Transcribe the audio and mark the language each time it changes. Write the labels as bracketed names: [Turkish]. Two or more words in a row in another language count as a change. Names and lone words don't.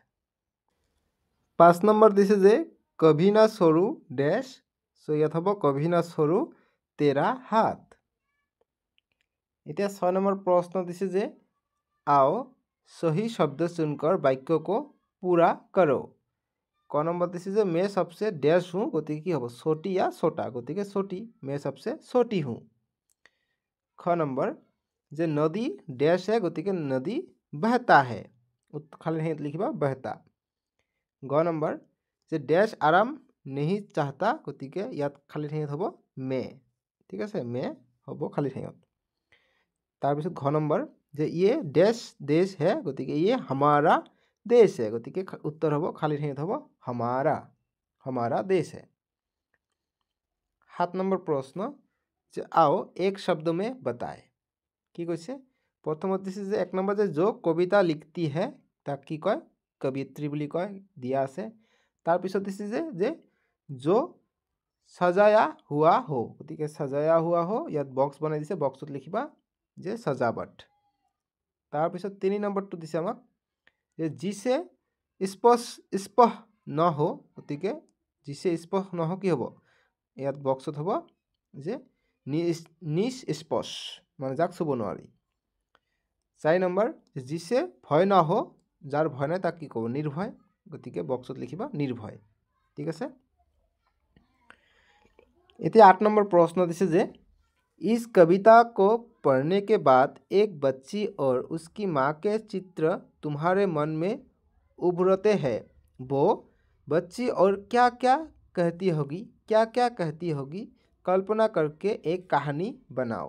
[Assamese] 5 নম্বৰ দিছে যে [Hindi] कभी ना छोड़ू डैश, सो [Assamese] ইয়াত হ'ব [Hindi] कभी ना छोड़ू तेरा हाथ। [Assamese] এতিয়া 6 নম্বৰ প্ৰশ্ন দিছে যে [Hindi] आओ सही शब्द चुनकर वाक्य को पूरा करो। क [Assamese] নম্বৰ দিছে যে [Hindi] मैं सबसे डैश हूँ, [Assamese] গতিকে কি হ'ব [Hindi] छोटी या छोटा, গতিকে छोटी, मैं सबसे छोटी हूँ। ख [Assamese] নম্বৰ যে [Hindi] नदी डैश है, গতিকে नदी बहता है, [Assamese] খালি ঠাইত লিখিবা बहता। [Hindi] ग [Assamese] নম্বৰ যে [Hindi] डैश आराम नहीं चाहता, [Assamese] গতিকে ইয়াত খালি ঠাইত হ'ব मैं, ঠিক আছে, मैं হ'ব খালি ঠাইত। তাৰপিছত ঘ নম্বৰ যে [Hindi] ये डैश देश है, গতিকে ये हमारा देश है, [Assamese] গতিকে উত্তৰ হ'ব খালি ঠাইত হ'ব [Hindi] हमारा देश है। 7 [Assamese] নম্বৰ প্ৰশ্ন যে [Hindi] आओ एक शब्द में बताए। [Assamese] কি কৈছে প্ৰথমত দিছে যে 1 নম্বৰ যে [Hindi] जो কবিতা লিখती है [Assamese] তাক কি কয় কবিয়ত্ৰী বুলি কয়, দিয়া আছে। তাৰপিছত দিছে যে [Hindi] जो सजाया हुआ हो, [Assamese] গতিকে [Hindi] सजाया हुआ हो [Assamese] ইয়াত বক্স বনাই দিছে, বক্সত লিখিবা যে सजावट। তাৰপিছত 3 নম্বৰটো দিছে আমাক যে [Hindi] जिसे स्पष्ट न हो, [Assamese] গতিকে [Hindi] जिसे स्पष्ट न हो [Assamese] কি হ'ব ইয়াত বক্সত হ'ব যে निष्स्पष्ट, মানে যাক চুব নোৱাৰি। [Hindi] 4 নম্বৰ जिसे ভয় न हो, [Assamese] যাৰ ভয় নাই তাক কি ক'ব নিৰ্ভয়, গতিকে বক্সত লিখিবা নিৰ্ভয়, ঠিক আছে। এতিয়া 8 নম্বৰ প্ৰশ্ন দিছে যে [Hindi] इस कविता को पढ़ने के बाद एक बच्ची और उसकी माँ के चित्र तुम्हारे मन में उभरते हैं, वो बच्ची और क्या क्या कहती होगी कल्पना करके एक कहानी बनाओ।